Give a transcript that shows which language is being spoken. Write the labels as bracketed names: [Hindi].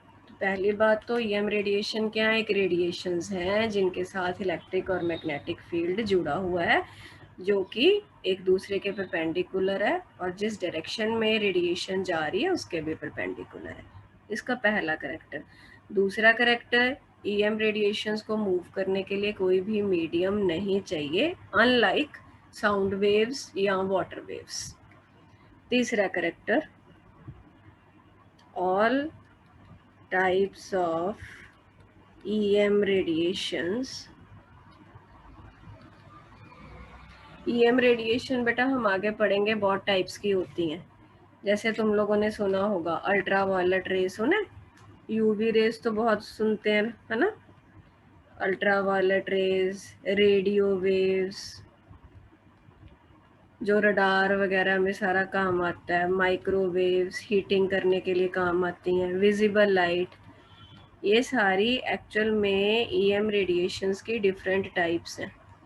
[Hindi] तो पहली बात तो ईएम रेडिएशन क्या है? एक रेडिएशंस हैं जिनके साथ इलेक्ट्रिक और मैग्नेटिक फील्ड जुड़ा हुआ है, जो कि एक दूसरे के परपेंडिकुलर है, और जिस डायरेक्शन में रेडिएशन जा रही है उसके भी परपेंडिकुलर है। इसका पहला करेक्टर। दूसरा करेक्टर, ईएम रेडिएशंस को मूव करने के लिए कोई भी मीडियम नहीं चाहिए, अनलाइक साउंड वेव्स या वाटर वेव्स। [English] तीसरा character, all types of EM radiations। [Hindi] EM radiation बेटा हम आगे पढ़ेंगे बहुत टाइप्स की होती हैं। जैसे तुम लोगों ने सुना होगा अल्ट्रा वायलेट रेस, सुना? यूवी रेस तो बहुत सुनते हैं, है ना। Ultra violet rays, radio waves जो रडार वगैरह में सारा काम आता है, माइक्रोवेव्स हीटिंग करने के लिए काम आती हैं, विजिबल लाइट, ये सारी एक्चुअल में ईएम रेडिएशंस की डिफरेंट टाइप्स हैं।